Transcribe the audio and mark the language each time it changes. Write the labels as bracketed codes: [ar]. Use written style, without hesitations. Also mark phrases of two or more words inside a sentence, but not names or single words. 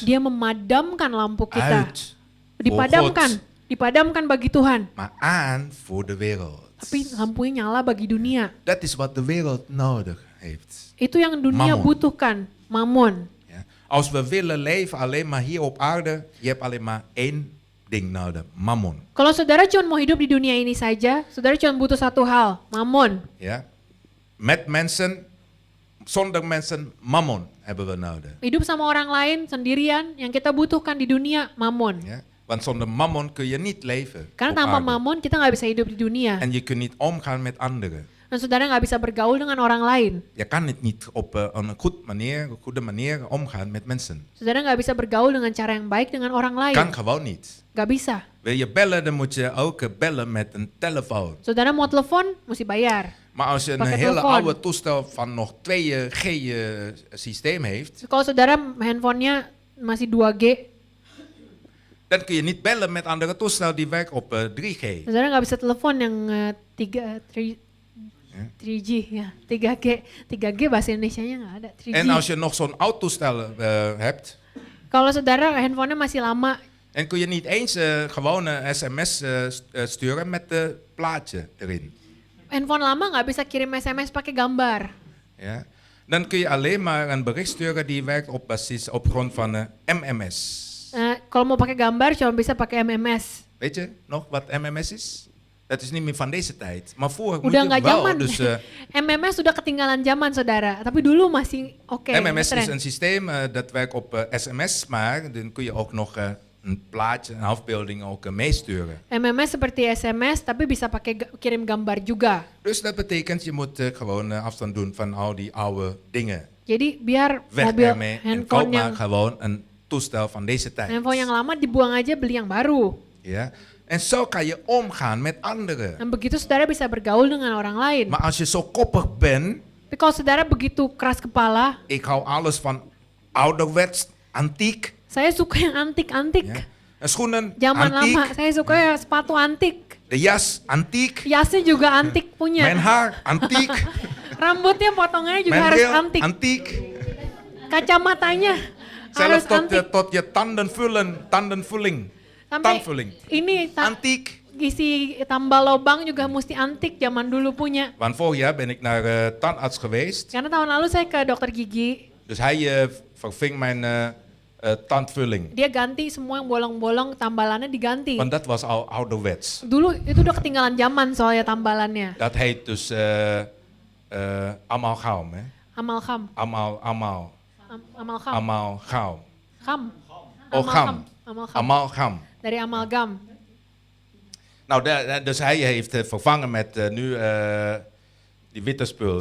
[id] Dia memadamkan lampu kita. [nl] Uit. [id] Dipadamkan, dipadamkan bagi Tuhan. [nl] Maar aan voor de wereld. [id] Tapi lampunya nyala bagi dunia. [nl] Dat is wat de wereld nodig heeft. [id] Itu yang dunia [nl] Mammon. [id] butuhkan, Mamon. [nl] Ja. Als we willen leven alleen maar hier op aarde, je hebt alleen maar één ding nodig, mammon. [id] Kalau saudara cuma mau hidup di dunia ini saja, saudara cuma butuh satu hal, Mamon. [nl] Ja. Met mensen, zonder mensen, mammon hebben we nodig. [id] Hidup sama orang lain sendirian, yang kita butuhkan di dunia, Mamon. [nl] Ja. Want zonder mammon kun je niet leven. [id] Karena [nl] op [id] tanpa [nl] aarde. [id] Mamon kita nggak bisa hidup di dunia. [nl] En je kunt niet omgaan met anderen. [id] Dan saudara nggak bisa bergaul dengan orang lain. [nl] Je kan het niet op een goede manier omgaan met mensen. [id] Saudara nggak bisa bergaul dengan cara yang baik dengan orang lain. [nl] Kan gewoon niet. [id] Nggak bisa. [nl] Wil je bellen, dan moet je ook bellen met een telefoon. [id] Saudara mau telepon, mesti bayar. [nl] Maar als je een [id] Pakai [nl] hele [id] telepon. [nl] oude toestel van nog 2G systeem heeft, [id] Kalau saudara handphonenya masih 2G, [nl] dan kun je niet bellen met andere toestel die werkt op 3G. [id] saudara nggak bisa telepon yang 3G, ya 3G. 3G bahasa Indonesianya nggak ada. 3G. [nl] En als je nog zo'n oud toestel hebt, [id] Kalau saudara handphonenya masih lama, [nl] en kun je niet eens gewoon een sms sturen met het plaatje erin. [id] handphone lama nggak bisa kirim SMS pakai gambar. [nl] Ja? Dan kun je alleen maar een bericht sturen die werkt op grond van MMS. [id] Kalau mau pakai gambar cuma bisa pakai MMS. [nl] Weet je nog wat MMS is? Dat is niet meer van deze tijd. Maar vroeger moet [id] Udah [nl] je [id] nggak [nl] wel. [id] zaman. [nl] Dus [id] MMS sudah ketinggalan zaman saudara. Tapi dulu masih oke. [nl] MMS [id] keren. [nl] is een systeem dat werkt op SMS, maar dan kun je ook nog een plaatje, een afbeelding ook meesturen. [id] MMS seperti SMS tapi bisa pakai kirim gambar juga. [nl] Dus dat betekent je moet gewoon afstand doen van al die oude dingen. [id] Jadi biar [nl] Weg [id] mobil [nl] ermee en koop [id] handphone [nl] maar [id] yang [nl] gewoon een toestel van deze tijd. [id] handphone yang lama dibuang aja, beli yang baru. [nl] Ja? En zo kan je omgaan met anderen. [id] Dan begitu saudara bisa bergaul dengan orang lain. [nl] Maar als je zo koppig bent, [id] Tapi kalau saudara begitu keras kepala, [nl] ik hou alles van ouderwets, antiek. [id] saya suka yang antik-antik. [nl] Ja? En schoenen, [id] Zaman [nl] antiek. [id] lama, saya suka ya sepatu antik. [nl] De jas, antiek. [id] Jasnya juga antik punya. [nl] Mijn haar, antiek. [id] Rambutnya potongannya juga [nl] Mijn [id] harus [nl] bril, [id] antik. [nl] antiek. [id] Kacamatanya harus [nl] Zelfs [id] antik. [nl] tot je tandenvulling. [id] Sampai [nl] Tandvulling. [id] ini [nl] Antiek. [id] isi tambal lobang juga mesti antik zaman dulu punya. [nl] Want vorig jaar ben ik naar tandarts geweest. [id] Karena tahun lalu saya ke dokter gigi, [nl] Dus hij verving mijn tandvulling. [id] dia ganti semua yang bolong-bolong, tambalannya diganti. [nl] Want dat was al ouderwets. [id] Dulu itu udah ketinggalan zaman soalnya tambalannya. [nl] Dat heet dus amalgam. Hè? Amalgam. Amalgam. Amalgam. Gam. Oh, gam. Amalgam. Amalgam. [id] Dari amalgam. [nl] Nou, dus hij heeft vervangen met nu die witte spul.